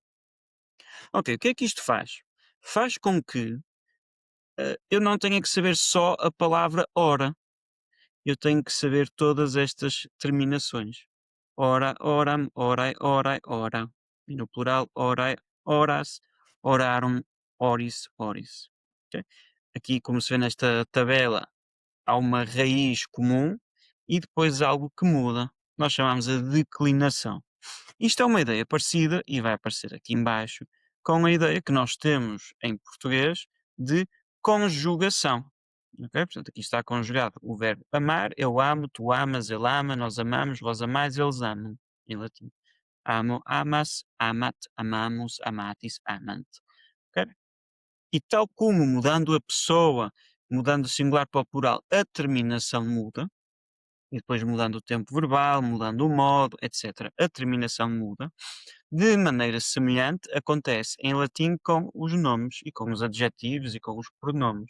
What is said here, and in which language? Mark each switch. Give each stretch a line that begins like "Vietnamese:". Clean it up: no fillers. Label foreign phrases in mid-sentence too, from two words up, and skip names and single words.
Portuguese: Ok, o que é que isto faz? Faz com que eu não tenha que saber só a palavra hora, eu tenho que saber todas estas terminações.
Latin: Ora, oram, orai, orai, ora.
Portuguese: E no plural,
Latin: orai, oras, orarum, oris, oris.
Portuguese: Ok? Aqui, como se vê nesta tabela, há uma raiz comum e depois algo que muda. Nós chamamos a declinação. Isto é uma ideia parecida, e vai aparecer aqui embaixo, com a ideia que nós temos em português de conjugação. Ok? Portanto, aqui está conjugado o verbo amar, eu amo, tu amas, ele ama, nós amamos, vós amais, eles amam, em latim.
Latin: Amo, amas, amat, amamos, amatis, amant.
Portuguese: Ok? E tal como mudando a pessoa, mudando o singular para o plural, a terminação muda, e depois mudando o tempo verbal, mudando o modo, etc., a terminação muda. De maneira semelhante, acontece em latim com os nomes e com os adjetivos e com os pronomes.